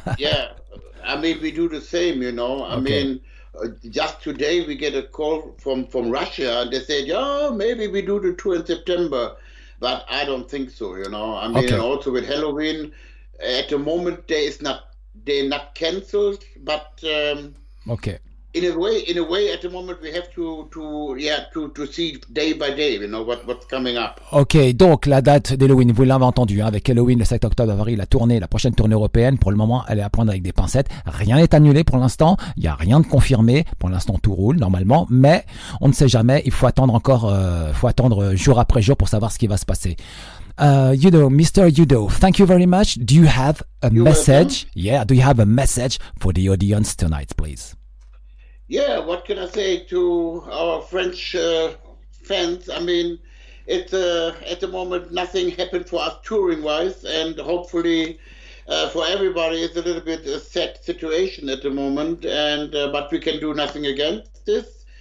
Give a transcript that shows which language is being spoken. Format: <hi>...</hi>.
<en>Yeah, I mean, we do the same, I mean, just today we get a call from Russia, and they said, maybe we do the tour in September, but I don't think so, I mean, and also with Halloween, at the moment, they're not cancelled, but in a way, at the moment, we have to see day by day, what's coming up.</en> <fr>Ok, donc la date d'Halloween, vous l'avez entendu, avec Halloween le 7 octobre avril, la prochaine tournée européenne. Pour le moment, elle est à prendre avec des pincettes. Rien n'est annulé pour l'instant. Il n'y a rien de confirmé. Pour l'instant, tout roule normalement, mais on ne sait jamais. Il faut attendre jour après jour pour savoir ce qui va se passer.</fr> <en>u.d.o, Mr. u.d.o, thank you very much. Do you have a message? Welcome. Yeah, do you have a message for the audience tonight, please? Yeah, what can I say to our French fans? I mean, it's at the moment nothing happened for us touring-wise, and hopefully for everybody it's a little bit a sad situation at the moment, and but we can do nothing against this.</en>